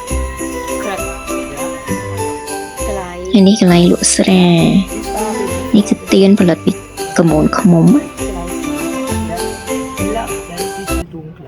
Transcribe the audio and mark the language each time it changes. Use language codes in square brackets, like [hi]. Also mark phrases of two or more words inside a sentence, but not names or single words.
[en] crap [km] ហើយនេះកន្លែងលក់ស្រានេះគឺទៀនផលិតពីកមូនឃ្មុំ [de] Ja, das ist ein bisschen dunkler.